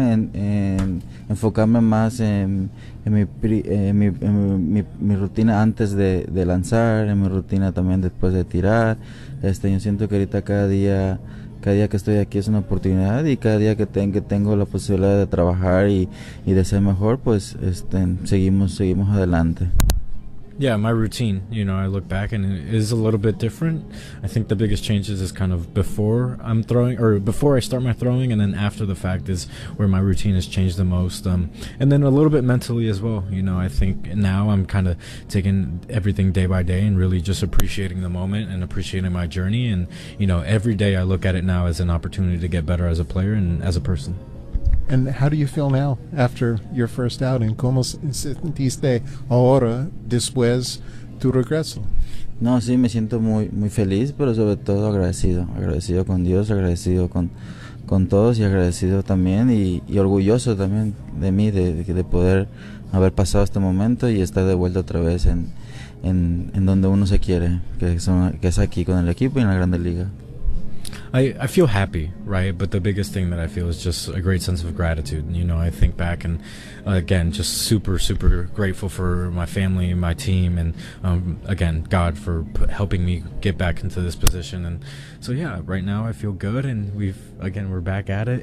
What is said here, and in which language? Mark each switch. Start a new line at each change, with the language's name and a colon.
Spanish: En enfocarme más en mi rutina antes de lanzar, en mi rutina también después de tirar. Yo siento que ahorita cada día que estoy aquí es una oportunidad, y cada día que tengo la posibilidad de trabajar y de ser mejor, pues seguimos adelante.
English: Yeah, my routine, you know, I look back and it is a little bit different. I think the biggest changes is kind of before I start my throwing, and then after the fact is where my routine has changed the most. And then a little bit mentally as well. You know, I think now I'm kind of taking everything day by day and really just appreciating the moment and appreciating my journey. And, you know, every day I look at it now as an opportunity to get better as a player and as a person. And how do you feel now after your first outing?
Spanish: ¿Cómo sentiste ahora después tu regreso? No, sí, me siento muy muy feliz, pero sobre todo agradecido. Agradecido con Dios, agradecido con todos, y agradecido también y orgulloso también de mí, de poder haber pasado este momento y estar de vuelta otra vez en donde uno se quiere, que es aquí con el equipo y en la Grande Liga.
English: I feel happy, right? But the biggest thing that I feel is just a great sense of gratitude. And, you know, I think back and, again, just super, super grateful for my family and my team and, again, God for helping me get back into this position. And so, yeah, right now I feel good and we're back at it.